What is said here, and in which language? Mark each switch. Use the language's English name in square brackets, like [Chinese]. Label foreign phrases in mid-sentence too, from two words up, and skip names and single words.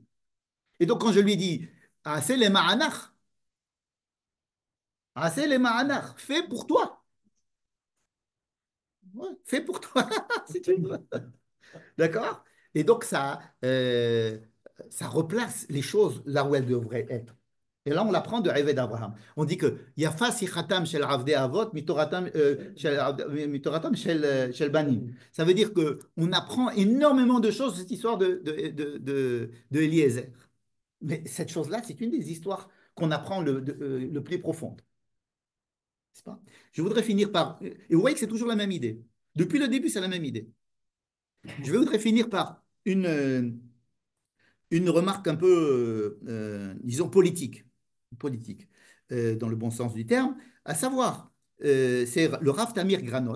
[French] Et donc quand je lui dis, ah, c'est les ma'anach, ah, c'est les ma'anach, fais pour toi. Ouais, fais pour toi. D'accord? Et donc, ça replace les choses là où elles devraient être. Et là, on l'apprend de Eved d'Abraham. On dit que [Hebrew] יפה שיחתם של עבדי אבות מתורתם של בנים. [French] Ça veut dire qu'on apprend énormément de choses de cette histoire de Eliezer. Mais cette chose-là, c'est une des histoires qu'on apprend le plus profonde. N'est-ce pas? Je voudrais finir par. Et vous voyez que c'est toujours la même idée. Depuis le début, c'est la même idée. Je voudrais finir par une remarque un peu, disons, politique dans le bon sens du terme, à savoir, c'est le Rav Tamir Granot.